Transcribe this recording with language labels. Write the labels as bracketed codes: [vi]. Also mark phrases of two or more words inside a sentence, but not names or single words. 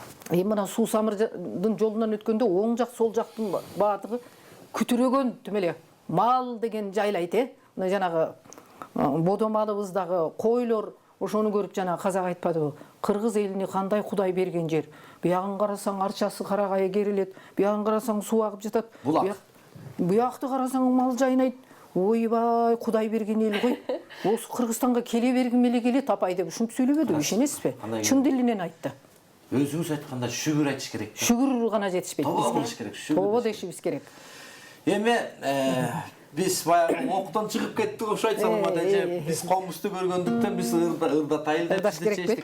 [ky] Мына Суусамырдын жолунан өткөндө оң жак сол жактын баардыгы күтүрөгөн тимеле мал деген жайлайт. Мына жанагы бодо малыбыздагы койлор ошону көрүп жана казак айтпадыбы? Кыргыз элине кандай Кудай берген жер. Буягын карасаң арчасы карагайы керилет, буягын карасаң суу агып жатат. Буякты карасаң мал жайнайт. [kk] Ойбай, Кудай берген ел ғой. [ky] Осы Кыргызстанга келе бергим эле келет апай деп ушинтип сүйлөбөдү, ишенесизби? Чын дилинен айтты. Өзүңүз айтканда шүгүр айтыш керек. Шүгүр гана жетишпейт бизге. Тобо керек, Тобо дешибиз керек. Эми биз баягы октон чыгып кеттик ошо айтсам болот. Биз комузду көргөндүктөн биз ырда тайылдап чечтик.